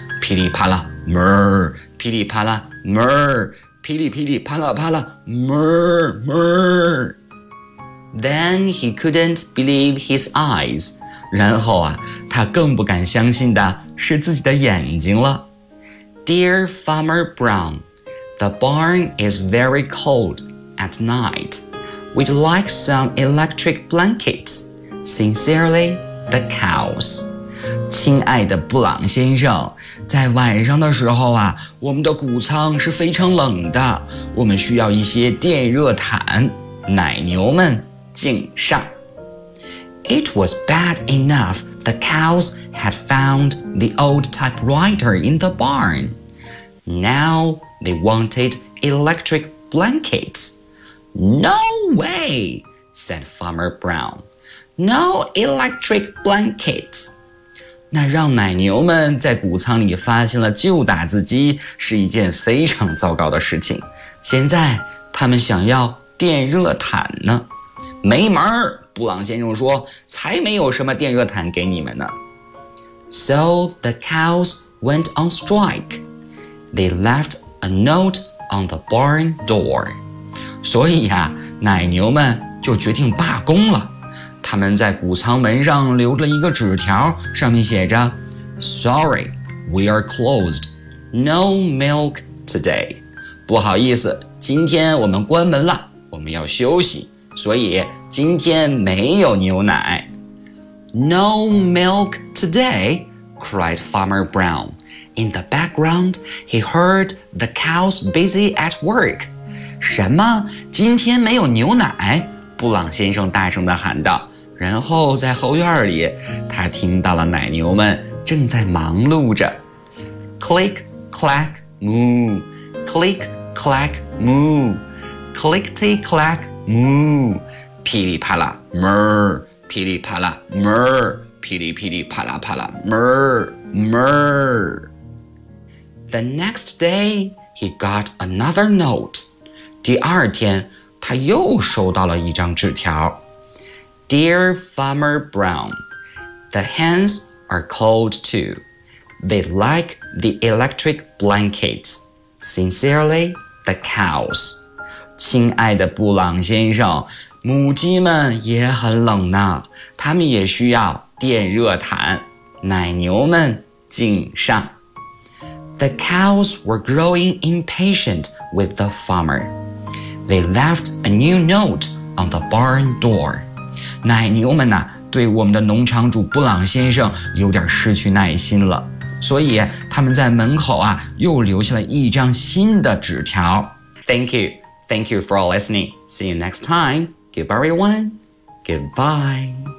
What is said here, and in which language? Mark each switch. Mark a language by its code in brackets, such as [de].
[zh] 噼里啪啦 murr 噼里啪啦 murr 噼里噼里啪啦啪啦 murr, murr [en] Then he couldn't believe his eyes [zh] 然后啊他更不敢相信的是自己的眼睛了 [en] Dear Farmer Brown, the barn is very cold at night. We'd like some electric blankets. Sincerely, the cows. [zh] 亲爱的布朗先生，在晚上的时候啊，我们的谷仓是非常冷的，我们需要一些电热毯。奶牛们，敬上。 [en] It was bad enough the cows had found the old typewriter in the barn. Now they wanted electric blankets. No way, said Farmer Brown. No electric blankets. [zh] 那让奶牛们在谷仓里发现了旧打字机是一件非常糟糕的事情。现在他们想要电热毯呢。没门儿。布朗先生说才没有什么电热毯给你们呢 [en] So the cows went on strike They left a note on the barn door [zh] 所以啊奶牛们就决定罢工了他们在谷仓门上留了一个纸条上面写着 [en] Sorry, we are closed No milk today [zh] 不好意思今天我们关门了我们要休息所以今天没有牛奶。 [en] No milk today, cried Farmer Brown. In the background, he heard the cows busy at work. [zh] 什么？今天没有牛奶？布朗先生大声地喊道。然后在后院里，他听到了奶牛们正在忙碌着。 [en] Click, clack, moo. Click, clack, moo. Clickety, clack, moo. [zh] 噼里啪啦 ，murr， 噼里啪啦 ，murr， 噼里噼里啪啦啪啦 ，murr murr。 [en] The next day, he got another note. [zh] 第二天他又收到了一张纸条。 [en] Dear Farmer Brown, the hens are cold too. They like the electric blankets. Sincerely, the cows. [zh] 亲爱的布朗先生，母鸡们也很冷呢，它们也需要电热毯。奶牛们敬上。 [en] The cows were growing impatient with the farmer. They left a new note on the barn door. [zh] 奶牛们呢，对我们的农场主布朗先生有点失去耐心了，所以他们在门口啊，又留下了一张新的纸条。 [en] Thank you. Thank you for listening. See you next time. Goodbye, everyone. Goodbye.